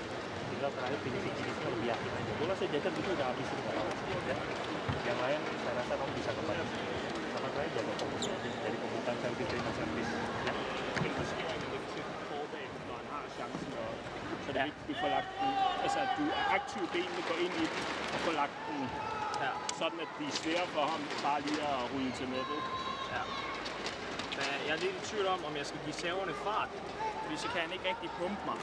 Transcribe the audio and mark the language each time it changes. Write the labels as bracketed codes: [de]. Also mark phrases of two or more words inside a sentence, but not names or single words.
[id] Tinggal terakhir finishing-finishnya lebih yakin aja. Bola saya jaga gitu udah habis itu, ya. Yang lain saya rasa kamu bisa kembali. Sama saya jaga fokusnya aja dari pembukaan servis terima servis, ya. [da] Så det er vigtigt, at få lagt den, altså at du er aktiv, benene går ind i den, og får lagt den sådan, at de er svære for ham bare lige at rulle til nettet. Ja. Jeg er lidt i tvivl om jeg skal give serverne fart, fordi så kan han ikke rigtig pumpe mig.